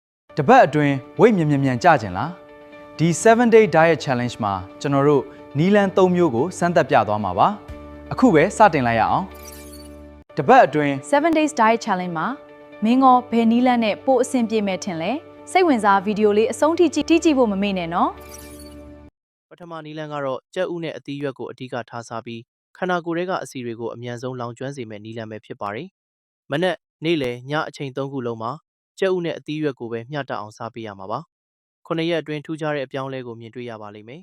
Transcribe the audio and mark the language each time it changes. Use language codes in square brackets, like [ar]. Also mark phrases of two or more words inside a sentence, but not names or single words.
[my] တပတ်အတွင်းဝိတ်မြန်ကြကျင်လားဒီ7 [en] day diet challenge [my] မှာကျွန်တော်တို့နီလန်3မျိုးကိုစမ်းသပ်ပြသွားမှာပါအခုပဲစတင်လိုက်ရအောင်တပတ်အတွင်း 7 [en] days diet challenge [my] မှာမင်းရောဘယ်နီလန်နဲ့ပို့အဆင်ပြေမယ်ထင်လဲစိတ်ဝင်စားဗီဒီယိုလေးအဆုံးထိကြည့်ဖို့မမေ့နဲ့နော် ပထမနီလန်ကတော့ကြက်ဥနဲ့အသီးရွက်ကိုအဓိကထားစားပြီးခန္ဓာကိုယ်ထဲကအဆီတွေကိုအမြန်ဆုံးလောင်ကျွမ်းစေမယ့်နီလန်ပဲဖြစ်ပါတယ်မနက်နေ့လယ်ညအချိန်3ခုလုံးမှာကြက်ဥနဲ့အသီးရွက်ကိုပဲမျှတအောင်စားပေးရမှာပါ9ရက်အတွင်းထူးခြားတဲ့အပြောင်းအလဲကိုမြင်တွေ့ရပါလိမ့်မယ်